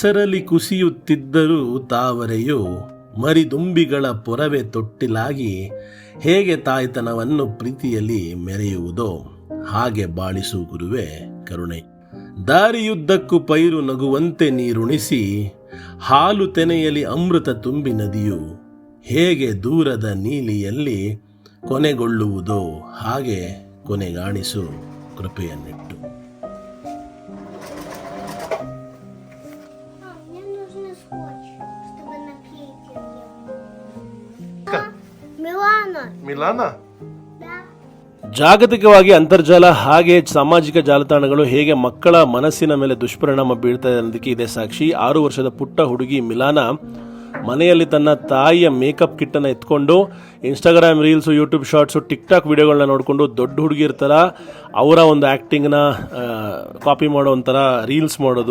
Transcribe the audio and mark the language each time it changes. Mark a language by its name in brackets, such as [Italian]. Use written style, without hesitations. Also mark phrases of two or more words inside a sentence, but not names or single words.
[Kannada] ತಾನು ಕೆಸರಲ್ಲಿ ಕುಸಿಯುತ್ತಿದ್ದರೂ ತಾವರೆಯು ಮರಿದುಂಬಿಗಳ ಪೊರವೆ ತೊಟ್ಟಿಲಾಗಿ ಹೇಗೆ ತಾಯ್ತನವನ್ನು ಪ್ರೀತಿಯಲ್ಲಿ ಮೆರೆಯುವುದೋ ಹಾಗೆ ಬಾಳಿಸು ಗುರುವೆ ಕರುಣೆ. ದಾರಿಯುದ್ದಕ್ಕೂ ಪೈರು ನಗುವಂತೆ ನೀರುಣಿಸಿ ಹಾಲು ತೆನೆಯಲಿ ಅಮೃತ ತುಂಬಿ ನದಿಯು ಹೇಗೆ ದೂರದ ನೀಲಿಯಲ್ಲಿ ಕೊನೆಗೊಳ್ಳುವುದೋ ಹಾಗೆ ಕೊನೆಗಾಣಿಸು ಕೃಪೆಯನ್ನಿಟ್ಟು. [Russian] Мне нужен скотч, чтобы наклеить ее. Милана, ಮಿಲಾನ да? [Kannada] ಜಾಗತಿಕವಾಗಿ ಅಂತರ್ಜಾಲ ಹಾಗೆ ಸಾಮಾಜಿಕ ಜಾಲತಾಣಗಳು ಹೇಗೆ ಮಕ್ಕಳ ಮನಸ್ಸಿನ ಮೇಲೆ ದುಷ್ಪರಿಣಾಮ ಬೀಳ್ತಾ ಇದೆ ಅನ್ನೋದಕ್ಕೆ ಇದೆ ಸಾಕ್ಷಿ. 6 ವರ್ಷದ ಪುಟ್ಟ ಹುಡುಗಿ ಮಿಲಾನ ಮನೆಯಲ್ಲಿ ತನ್ನ ತಾಯಿಯ ಮೇಕಪ್ ಕಿಟ್ಟನ್ನು ಎತ್ಕೊಂಡು ಇನ್ಸ್ಟಾಗ್ರಾಮ್ ರೀಲ್ಸು, ಯೂಟ್ಯೂಬ್ ಶಾರ್ಟ್ಸು, ಟಿಕ್ಟಾಕ್ ವಿಡಿಯೋಗಳನ್ನ ನೋಡಿಕೊಂಡು ದೊಡ್ಡ ಹುಡುಗಿ ಇರ್ತಾರ ಅವರ ಒಂದು ಆ್ಯಕ್ಟಿಂಗ್ನ ಕಾಪಿ ಮಾಡೋ ಒಂಥರ ರೀಲ್ಸ್ ಮಾಡೋದು.